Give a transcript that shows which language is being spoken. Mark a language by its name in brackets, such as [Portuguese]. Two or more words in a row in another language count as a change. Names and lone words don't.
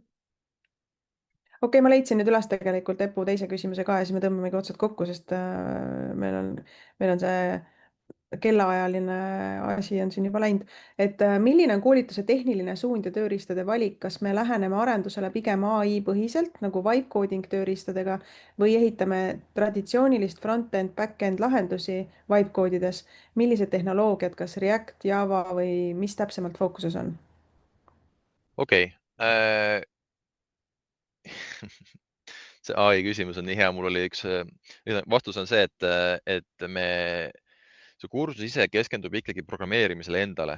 [Estonian] okei, ma leidsin nüüd üles tegelikult Epu teise küsimuse ka ja siis me tõmbamegi otsad kokku, sest meil on see kellaajaline asi on siin juba läinud. et milline on koolituse tehniline suund ja tööriistade valik, kas me läheneme arendusele pigem ai põhiselt nagu [English] vibe coding [Estonian] tööriistadega või ehitame traditsioonilist [English] front-end, back-end [Estonian] lahendusi vibe koodides? millised tehnoloogiad, kas React, Java või mis täpsemalt fookuses on? okei okay. see ai küsimus on nii hea, mul oli üks, vastus on see, et see kursus ise keskendub ikkagi programmeerimisele endale.